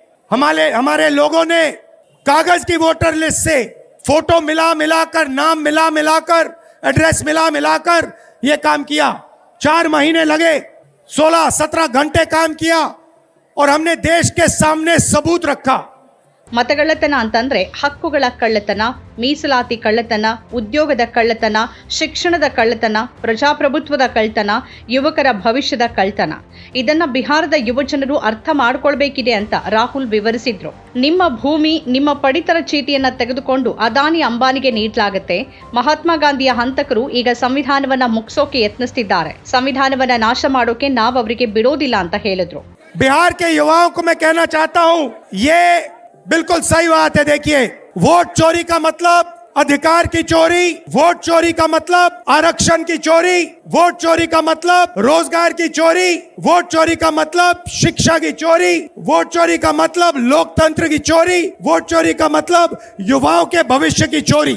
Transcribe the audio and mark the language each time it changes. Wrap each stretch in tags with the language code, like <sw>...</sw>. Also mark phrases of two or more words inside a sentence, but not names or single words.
<hi>हमारे लोगों ने कागज की वोटर लिस्ट से फोटो मिलाकर, नाम मिलाकर, एड्रेस मिलाकर ये काम किया। 4 महीने लगे, 16-17 घंटे काम किया और हमने देश के सामने सबूत रखा।</hi> <kn>ಮತಗಳ್ಳತನ ಅಂತಂದ್ರೆ ಹಕ್ಕುಗಳ ಕಳ್ಳತನ, ಮೀಸಲಾತಿ ಕಳ್ಳತನ, ಉದ್ಯೋಗದ ಕಳ್ಳತನ, ಶಿಕ್ಷಣದ ಕಳ್ಳತನ, ಪ್ರಜಾಪ್ರಭುತ್ವದ ಕಳ್ಳತನ, ಯುವಕರ ಭವಿಷ್ಯದ ಕಳ್ಳತನ. ಇದನ್ನ ಬಿಹಾರದ ಯುವಜನರು ಅರ್ಥ ಮಾಡ್ಕೊಳ್ಬೇಕಿದೆ ಅಂತ ರಾಹುಲ್ ವಿವರಿಸಿದ್ರು. ನಿಮ್ಮ ಭೂಮಿ, ನಿಮ್ಮ ಪಡಿತರ ಚೀಟಿಯನ್ನ ತೆಗೆದುಕೊಂಡು ಅದಾನಿ ಅಂಬಾನಿಗೆ ನೀಡಲಾಗುತ್ತೆ. ಮಹಾತ್ಮ ಗಾಂಧಿಯ ಹಂತಕರು ಈಗ ಸಂವಿಧಾನವನ್ನ ಮುಗಿಸೋಕೆ ಯತ್ನಿಸ್ತಿದ್ದಾರೆ. ಸಂವಿಧಾನವನ್ನ ನಾಶ ಮಾಡೋಕೆ ನಾವು ಅವರಿಗೆ ಬಿಡೋದಿಲ್ಲ ಅಂತ ಹೇಳಿದ್ರು.</kn> <hi>बिहार के युवाओं को मैं कहना चाहता हूं, ये बिल्कुल सही बात है। देखिए, वोट चोरी का मतलब अधिकार की चोरी, वोट चोरी का मतलब आरक्षण की चोरी, वोट चोरी का मतलब रोजगार की चोरी, वोट चोरी का मतलब शिक्षा की चोरी, वोट चोरी का मतलब लोकतंत्र की चोरी, वोट चोरी का मतलब युवाओं के भविष्य की चोरी।</hi>